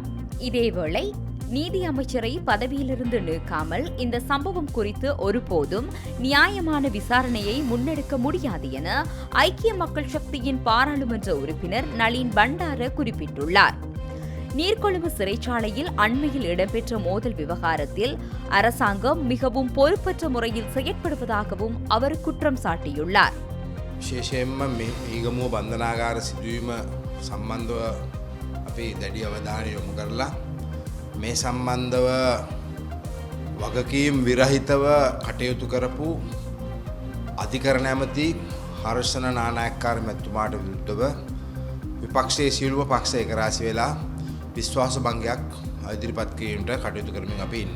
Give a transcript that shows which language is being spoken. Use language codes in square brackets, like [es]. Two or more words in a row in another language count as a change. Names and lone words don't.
[ta] இதேவேளை நீதி அமைச்சரை பதவியிலிருந்து நீக்காமல் இந்த சம்பவம் குறித்து ஒருபோதும் நியாயமான விசாரணையை முன்னெடுக்க முடியாது என ஐக்கிய மக்கள் சக்தியின் பாராளுமன்ற உறுப்பினர் நளின் பண்டார குறிப்பிட்டுள்ளார். நீர்கொழும்பு சிறைச்சாலையில் அண்மையில் இடம்பெற்ற மோதல் விவகாரத்தில் அரசாங்கம் மிகவும் பொறுப்பற்ற முறையில் செயற்படுவதாகவும் அவர் குற்றம் சாட்டியுள்ளார். [si] විශේෂයෙන්ම මේ ඊගමුව බන්ධනාගාර සිදුවීම සම්බන්ධව අපි දැඩි අවධානය යොමු කරලා මේ සම්බන්ධව වගකීම් විරහිතව කටයුතු කරපු අධිකරණ ඇමති හර්ෂණ නානායක්කාර මැතිතුමාට විරුද්ධව විපක්ෂයේ සියලුම පක්ෂ එකරාශී වෙලා විශ්වාස භංගයක් ඉදිරිපත් කිරීමට කටයුතු කරමින් අපි ඉන්නවා.